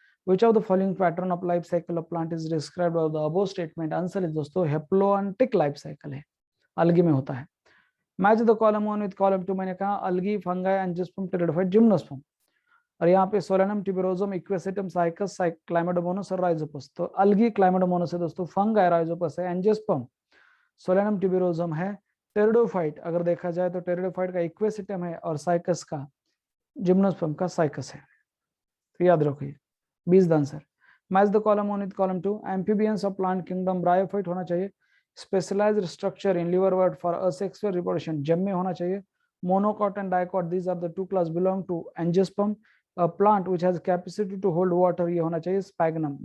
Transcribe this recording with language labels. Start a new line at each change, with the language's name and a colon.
English: Which of the following pattern of life cycle of plant is described by the above statement?
Hindi: Answer is दोस्तों haploantic life cycle है, algae में होता है.
English: Match the column 1 with column 2. मैंने कहा algae, fungi, angiosperm, pteridophyte, gymnosperm.
Hindi: और यहाँ पे Solanum, tuberosum, equisetum, cycas, Chlamydomonas और Rhizopus. तो algae Chlamydomonas है दोस्तों, fungi Rhizopus है, angiosperm Solanum tuberosum है, टेरिडोफाइट अगर देखा जाए तो टेरिडोफाइट का इक्वेसिटम है और साइकस का जिम्नोस्पर्म का साइकस है. तो याद रखिए 20 answer.
English: Match the column 1 with column 2. Amphibians of plant kingdom bryophyte होना चाहिए. Specialised structure in liverwort for asexual reproduction जम में होना चाहिए. Monocot and dicot, these are the two class belong to angiosperm. A plant which has capacity to hold water,
Hindi: ये होना चाहिए
English: Sphagnum.